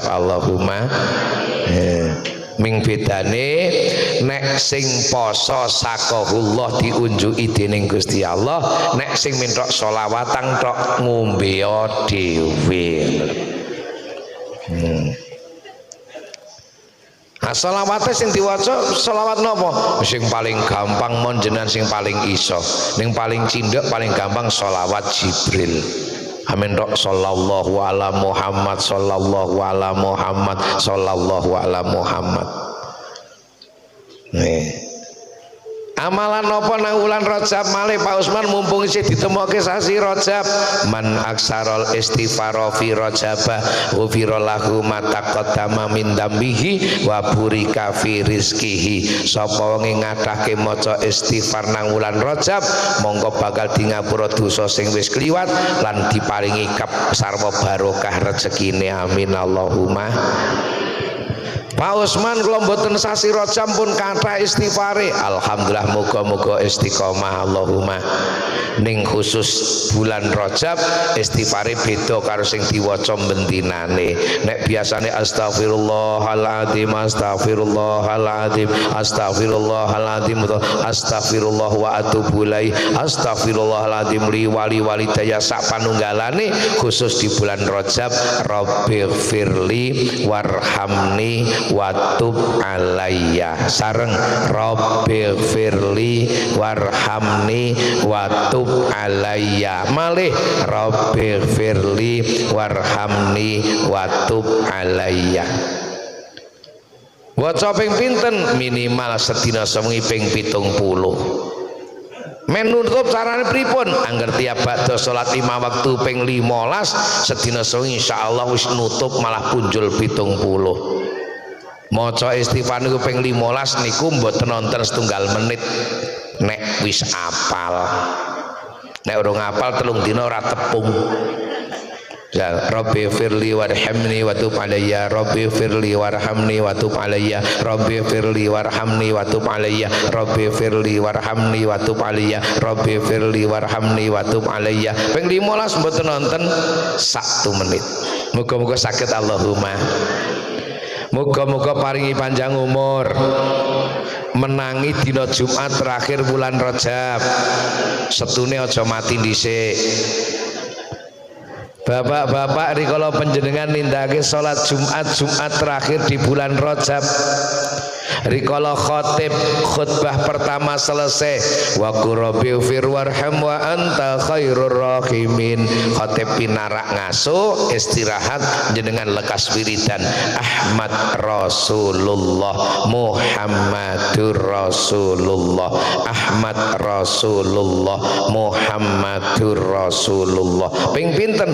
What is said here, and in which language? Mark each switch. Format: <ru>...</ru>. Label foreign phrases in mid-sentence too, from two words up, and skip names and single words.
<jv>Allahumma ming bedane nek sing poso sakahullah diunjuki dening Gusti Allah, nek sing mintok selawatan tok ngombe dhewe. Selawate sing diwaca selawat napa? Sing paling gampang mon jenengan sing paling iso. Ning paling cindhek paling gampang selawat Jibril.</jv> <ar>آمين تك صلى الله على محمد صلى الله على محمد صلى الله على محمد.</ar> <jv>Nih. Amalan napa nang wulan Rajab malih Pak Usman mumpung isih ditemokke sasi Rajab,</jv> <ar>من أكثر الاستغفار في رجب غفر له ما تقدم من ذنبه وبورك في رزقه.</ar> <jv>Sapa wong ngadahke maca istighfar nang wulan Rajab mongko bakal di ngapura dosa sing wis kliwat lan diparingi sarwa barokah rezekine.</jv> <ar>آمين اللهم.</ar> <jv>Pak Usman kula mboten sasi Rajab pun kathah istighfare. Alhamdulillah muga-muga istiqomah Allahumma. Ning khusus bulan Rajab istighfare beda karo sing diwaca bentinane. Nek biasane</jv> <ar>أستغفر الله العظيم أستغفر الله العظيم أستغفر الله العظيم أستغفر الله وأتوب إليه أستغفر الله العظيم لي ولوالدي</ar> <jv>sak panunggalane, khusus di bulan Rajab</jv> <ar>رب اغفر لي وارحمني وتب علي sareng رب اغفر لي وارحمني وتب علي malih رب اغفر لي وارحمني وتب علي.</ar> <jv>Waca ping pinten? Minimal sedina sewengi ping 70. Menutup carane pripun? Angger tiap badha salat 5 waktu ping 15 sedina sewengi insyaallah wis nutup malah punjul 70. Maca istighfar niku ping 15 niku mboten nonton setunggal menit nek wis apal. Nek urung apal 3 dina ora tepung.</jv> <ar>يا رب اغفر لي وارحمني وتب علي رب اغفر لي وارحمني وتب علي رب اغفر لي وارحمني وتب علي رب اغفر لي وارحمني وتب علي رب اغفر لي وارحمني وتب علي.</ar> <jv>Ping 15 mboten nonton 1 menit. Muga-muga saged Allahumma. Muga-muga paringi panjang umur, menangi dina Jumat terakhir bulan Rajab, setune aja mati dhisik. Bapak-bapak rikala panjenengan nindakake salat Jumat terakhir di bulan Rajab, rikala khatib khutbah pertama selesai</jv> <ar>وقل رب اغفر وارحم وأنت خير الراحمين,</ar> <jv>khatib pinarak ngaso istirahat jenengan lekas wiridan</jv> <ar>أحمد رسول الله محمد رسول الله أحمد رسول الله محمد رسول الله.</ar> <jv>Ping pinten?</jv>